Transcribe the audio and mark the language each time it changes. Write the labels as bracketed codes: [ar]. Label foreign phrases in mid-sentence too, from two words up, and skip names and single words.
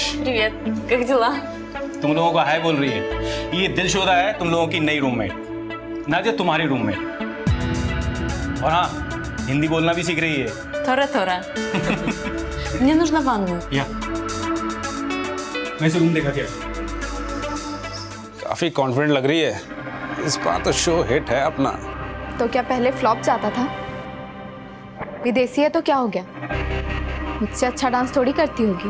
[ru] Привет, как дела? [hi] तुम लोगों को हाय बोल रही है। ये दिलशोदा है तुम लोगों की नई रूममेट, नाजिया तुम्हारी रूममेट। और हाँ, हिंदी बोलना भी सीख रही है। [ru] Тора-тора. Мне нужна ванную. [hi] या मैं इसे रूम देखा क्या? काफी कॉन्फिडेंट लग रही है, इस बार तो [en] show hit [hi] है अपना। तो क्या पहले फ्लॉप जाता था? विदेशी है तो क्या हो गया, मुझसे अच्छा डांस थोड़ी करती होगी।